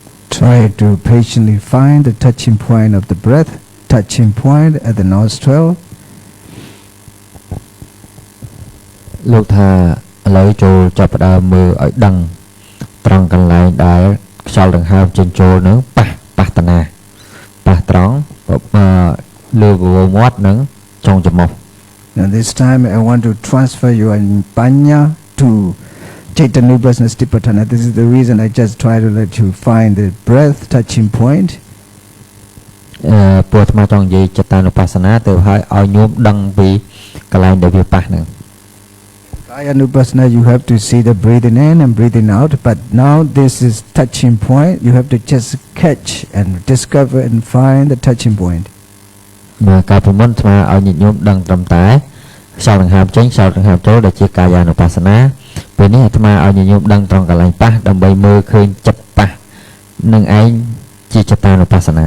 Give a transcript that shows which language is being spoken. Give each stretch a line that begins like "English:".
English: Try to patiently find the touching point of the breath, touching point at the nostril.
Khmer: លោកថាឥឡូវចូលចាប់ផ្ដើមមើលឲ្យដឹងត្រង់កន្លែងដែលខ្យល់ដង្ហើមចេញចូលនឹងប៉ះតាណាប៉ះត្រង់លើវងមាត់និងចុងច្រមុះ
English: Now this time I want to transfer your panya to Mindfulness-Based. This is the reason I just try to let you find the breath touching point.
Khmer: ព្រោះអាត្មាចង់និយាយចតានុបស្សនាទៅឲ្យញោមដឹងពីកន្លែងដែលវាប៉ះហ្នឹង
English: Kayanupassana, you have to see the breathing in and breathing out, but now this is touching point. You have to just catch and discover and find the touching point.
Khmer: ការពីមុនអាត្មាឲ្យញាតិញោមដឹងត្រឹមតែខ្យល់ដង្ហើមចេញខ្យល់ដង្ហើមចូលដែលជាកាយានុបស្សនាពេលនេះអាត្មាឲ្យញាតិញោមដឹងត្រង់កន្លែងប៉ះដើម្បីមើលឃើញចិត្តប៉ះនឹងឯងជាចតានុបស្សនា